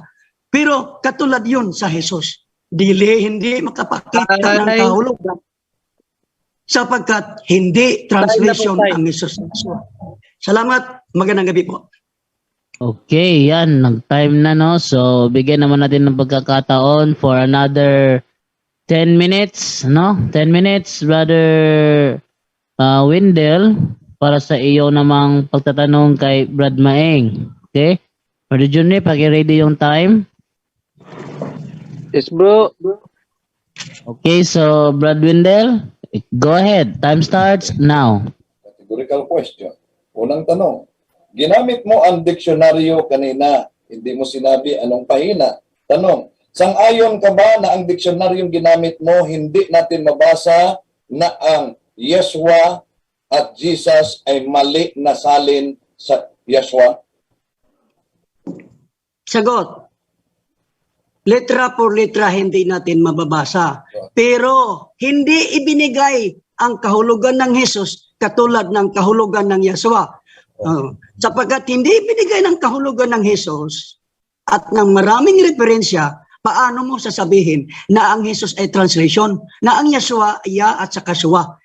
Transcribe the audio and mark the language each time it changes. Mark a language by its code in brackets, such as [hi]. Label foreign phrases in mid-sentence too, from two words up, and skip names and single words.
[tl] Pero katulad yun sa Jesus. Hindi makapakita ng kahulugan sapagkat hindi translation ang Jesus. Salamat. Magandang gabi po. Okay, yan. Nag-time na, no? So, bigyan naman natin ng pagkakataon [en] for another 10 minutes, [tl] no? 10 minutes, Brother Wendell, para sa iyo namang pagtatanong kay Brad Maeng. Okay? Brother Johnny, paki-ready yung time. [en] Yes, bro. Okay, so Brad Wendell, go ahead. Time starts now. Categorical question. [tl] Unang tanong, ginamit mo ang diksyonaryo kanina, hindi mo sinabi anong pahina. Tanong, sang-ayon ka ba na ang diksionaryong ginamit mo, hindi natin mabasa na ang Yeshua at Jesus ay mali na salin sa Yeshua? Sagot. [es] Letra por letra [tl] hindi natin mababasa. Pero hindi ibinigay ang kahulugan ng Jesus katulad ng kahulugan ng Yeshua. Sapagkat hindi ibinigay ng kahulugan ng Jesus at ng maraming referensya, paano mo sasabihin na ang Jesus ay translation, na ang Yeshua ay ya at saka Shua?